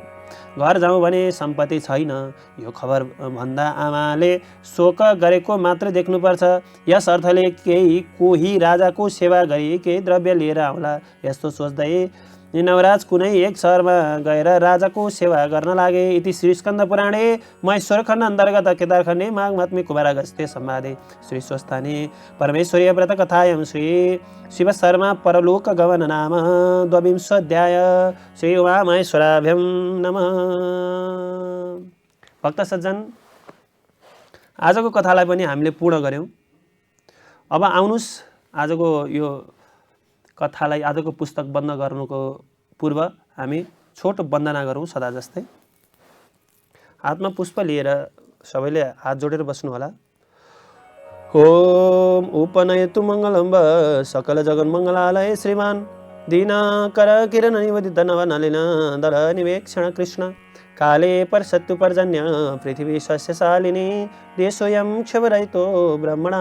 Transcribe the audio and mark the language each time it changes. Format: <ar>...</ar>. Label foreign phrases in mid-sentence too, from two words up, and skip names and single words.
<ne>घर जाउँ भने सम्पत्ति छैन। यो खबर भन्दा आमाले शोक गरेको मात्र देख्नुपर्छ। यस अर्थले कोही राजाको सेवा गरी केही द्रव्य लिएर आउला। यस्तो सोच्दै नवराज कुनै एक शहरमा गएर राजाको सेवा गर्न लागे।</ne> <sa>इति श्री स्कन्द पुराणे महेश्वर खण्ड अन्तर्गत केदारखण्डे माघमात्म्ये कुमारागस्त्ये संवादे श्री स्वस्थाने परमेश्वरीय व्रत कथायां श्री शिव शर्मा परलोक गमन नाम द्वाविंशोऽध्याय। श्री उमा महेश्वराभ्यं नमः।</sa> <ne>भक्त सज्जन, आजको कथालाई पनि हामीले पूर्ण गर्यौं। अब आउनुस् आजको यो कथालाई, आजको पुस्तक बन्द गर्नुको पूर्व हामी छोटो वन्दना गरौँ सदा जस्तै। हातमा पुष्प लिएर सबैले हात जोडेर बस्नु होला।</ne> <sa>ओम उपनयतु मङ्गलम्ब सकल जगन्मङ्गलालय श्रीमान दीनाकर किरण निवेदित नवनलिन दल निवेक्षण कृष्ण काले परसत्तु पर्जन्य पृथिवी सस्यशालिनी देशोऽयं क्षवरहितो ब्रह्मणा</sa>